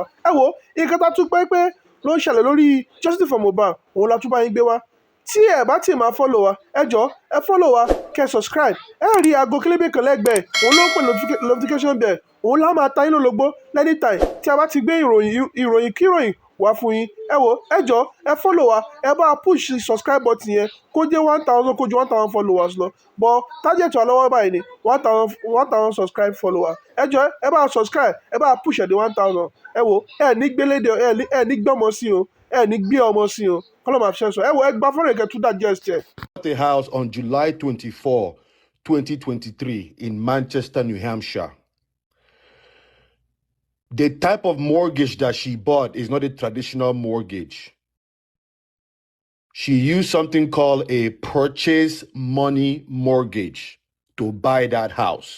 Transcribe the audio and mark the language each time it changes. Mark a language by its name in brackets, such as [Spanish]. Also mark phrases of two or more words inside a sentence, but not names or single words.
[Yoruba] Ẹ wo nǹkan tá tún pé ló ń ṣẹlẹ̀ lórí [English] justice for Mohbad [Yoruba] òun la tún bá yín gbé wá. Tí ẹ bá tí máa follow wa, ẹ jọ̀ọ́ ẹ follow wa, kẹ́ subscribe. Ẹ rí aago kélébé kan lẹ́gbẹ̀ẹ́, òun ló ń pè [English] notification bell, [Yoruba] òun lá máa ta yín lólobó anytime tí a bá ti gbé ìròyìn kíròyìn wá fún yín. Ẹ wo ẹ jọ̀ọ́ ẹ follow wa, ẹ bá [English] push subscribe button [Yoruba] yẹn kó jẹ́ 1,000 kó ju 1,000 followers lọ. But target wa lọ́wọ́ báyìí ni 1,000 [English] subscribe follower. [Yoruba] Ẹ jọ̀ọ́ ẹ bá subscribe, ẹ bá push ẹ̀ dé 1,000. Ẹ wo ẹ ní gbélédè, ẹ ní gbọ́mọ sí o, ẹ ní gbé ọmọ sí o. Kọ́lọ́ máa fi ṣẹ́ sọ. Ẹ wo ẹ gba fọ́nrán ìkẹ́ tún digest ẹ̀. [English] The house on July 24, 2023 in Manchester, New Hampshire. The type of mortgage that she bought is not a traditional mortgage. She used something called a purchase money mortgage to buy that house.